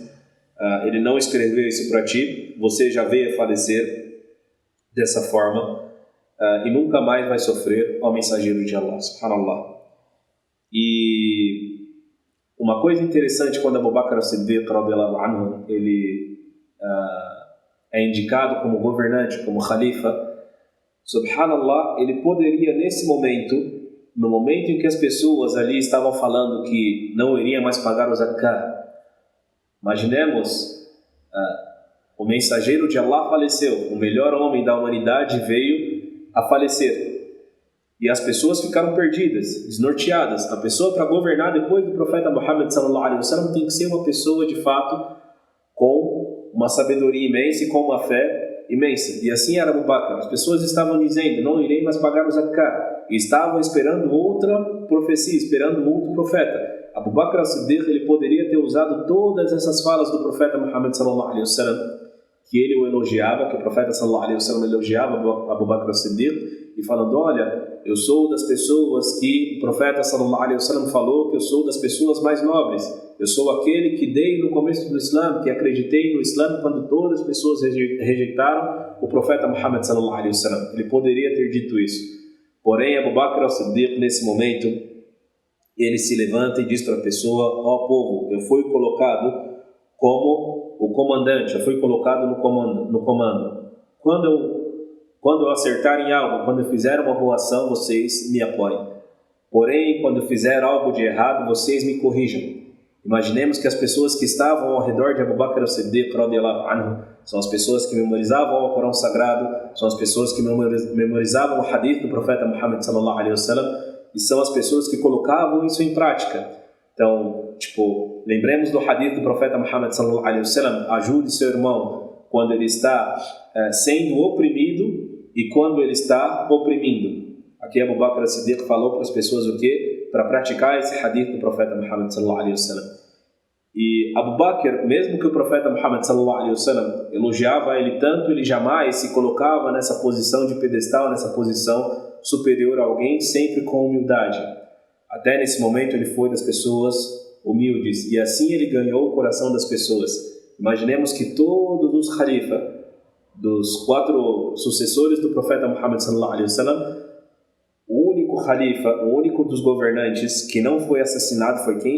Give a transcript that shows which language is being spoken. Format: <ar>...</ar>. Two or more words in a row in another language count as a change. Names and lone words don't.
<pt>Ele não escreveu isso para ti. Você já veio a falecer dessa forma e nunca mais vai sofrer, ó mensageiro de Allah, subhanallah. E uma coisa interessante, quando Abu Bakr as-Siddiq</pt> <ar>رضي الله عنه,</ar> <pt>ele é indicado como governante, como khalifa, subhanallah, ele poderia nesse momento, no momento em que as pessoas ali estavam falando que não iriam mais pagar o zakah, imaginemos, o mensageiro de Allah faleceu, o melhor homem da humanidade veio a falecer, e as pessoas ficaram perdidas, desnorteadas. A pessoa para governar depois do profeta Muhammad</pt> <ar>صلى الله عليه وسلم</ar> <pt>tem que ser uma pessoa de fato com uma sabedoria imensa e com uma fé imensa. E assim era Abu Bakr. As pessoas estavam dizendo, não irei mais pagar o zakah, e estavam esperando outra profecia, esperando outro profeta. Abu Bakr as-Siddiq, ele poderia ter usado todas essas falas do profeta Muhammad</pt> <ar>صلى الله عليه وسلم,</ar> <pt>que ele o elogiava, que o profeta</pt> <ar>صلى الله عليه وسلم</ar> <pt>elogiava Abu Bakr as-Siddiq, e falando, olha, eu sou das pessoas que o profeta</pt> <ar>صلى الله عليه وسلم</ar> <pt>falou que eu sou das pessoas mais nobres. Eu sou aquele que dei no começo do Islã, que acreditei no Islã quando todas as pessoas rejeitaram o profeta Muhammad</pt> <ar>صلى الله عليه وسلم.</ar> <pt>Ele poderia ter dito isso. Porém, Abu Bakr as-Siddiq, nesse momento, ele se levanta e diz para a pessoa, ó povo, eu fui colocado como o comandante, eu fui colocado no comando. Quando eu acertar em algo, quando eu fizer uma boa ação, vocês me apoiem. Porém, quando eu fizer algo de errado, vocês me corrijam. Imaginemos que as pessoas que estavam ao redor de Abu Bakr as-Siddiq</pt> <ar>رضي الله عنه</ar> <pt>são as pessoas que memorizavam o Alcorão Sagrado, são as pessoas que memorizavam o hadith do profeta Muhammad</pt> <ar>صلى الله عليه وسلم,</ar> <pt>e são as pessoas que colocavam isso em prática. Então, lembremos do hadith do profeta Muhammad</pt> <ar>صلى الله عليه وسلم,</ar> <pt>ajude seu irmão quando ele está sendo oprimido e quando ele está oprimindo. Aqui Abu Bakr as-Siddiq falou para as pessoas o quê? Para praticar esse hadith do profeta Muhammad</pt> <ar>صلى الله عليه وسلم.</ar> <pt>E Abu Bakr, mesmo que o profeta Muhammad</pt> <ar>صلى الله عليه وسلم</ar> <pt>elogiava ele tanto, ele jamais se colocava nessa posição de pedestal, nessa posição superior a alguém, sempre com humildade. Até nesse momento ele foi das pessoas humildes, e assim ele ganhou o coração das pessoas. Imaginemos que todos os khalifas, dos 4 sucessores do profeta Muhammad</pt> <ar>صلى الله عليه وسلم,</ar> <pt>o único khalifa, o único dos governantes que não foi assassinado foi quem?</pt>